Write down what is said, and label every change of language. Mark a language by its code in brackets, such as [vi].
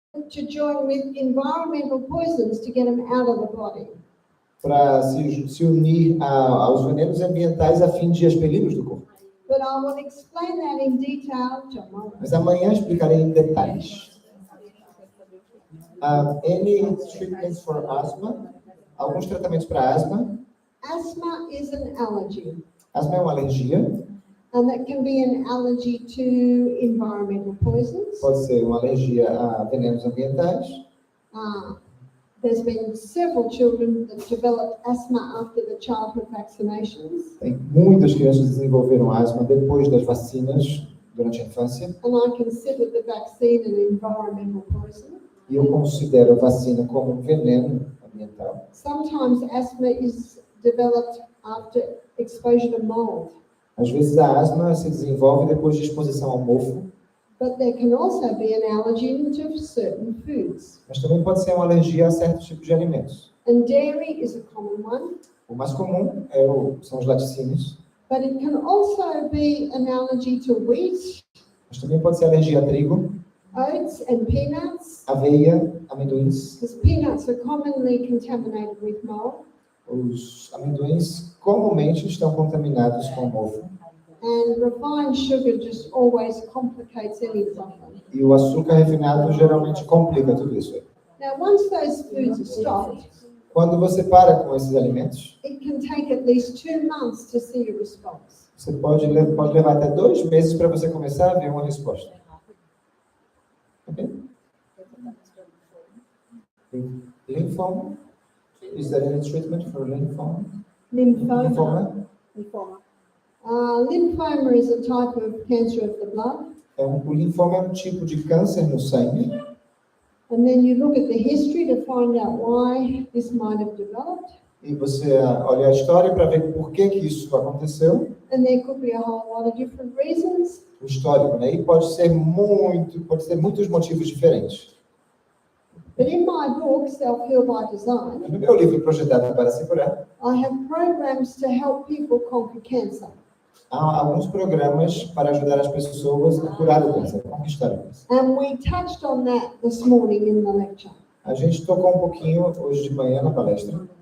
[en] to join with environmental poisons to get them out of the body. [pt] para se unir aos venenos ambientais a fim de expeli-los do corpo. [en] But I will explain that in detail tomorrow. [pt] Mas amanhã explicarei em detalhes. [en] Any treatments for asthma? [pt] Alguns tratamentos para asma. [en] Asthma is an allergy, [pt] Asma é uma alergia. [en] and that can be an allergy to environmental poisons. [pt] Pode ser uma alergia a venenos ambientais. [en] There's been several children that developed asthma after the childhood vaccinations, [pt] Tem muitas crianças que desenvolveram asma depois das vacinas durante a infância. [en] and I consider the vaccine an environmental poison. [pt] E eu considero a vacina como um veneno ambiental. [en] Sometimes asthma is developed after exposure to mold, [pt] Às vezes a asma se desenvolve depois de exposição ao mofo, [en] but there can also be an allergy to certain foods. [pt] mas também pode ser uma alergia a certos tipos de alimentos. [en] And dairy is a common one, [pt] O mais comum são os laticínios, [en] but it can also be an allergy to wheat, [pt] mas também pode ser alergia a trigo, [en] oats and peanuts, [pt] aveia, amendoins. [en] because peanuts are commonly contaminated with mold, [pt] Os amendoins comumente estão contaminados com mofo. [en] and refined sugar just always complicates any problem. [pt] E o açúcar refinado geralmente complica tudo isso. [en] Now, once those foods are stopped, [pt] Quando você para com esses alimentos, [en] it can take at least 2 months to see a response. [pt] Você pode levar até 2 meses para você começar a ver uma resposta. É rápido. Ok? É tratamento de lymphoma. [en] Lymphoma. Is there any treatment for lymphoma? Lymphoma. Lymphoma. Lymphoma is a type of cancer of the blood. [pt] O linfoma é um tipo de câncer no sangue. [en] And then you look at the history to find out why this might have developed. [pt] E você olha a história para ver por que isso aconteceu. [en] And there could be a whole lot of different reasons. [pt] O histórico, né? E pode ser muitos motivos diferentes. [en] But in my book, Self-Heal by Design, [pt] No meu livro Projetado para se curar, [en] I have programs to help people conquer cancer. [pt] há alguns programas para ajudar as pessoas a curar o câncer, a conquistar o câncer. [en] And we touched on that this morning in the lecture. [pt] A gente tocou um pouquinho hoje de manhã na palestra.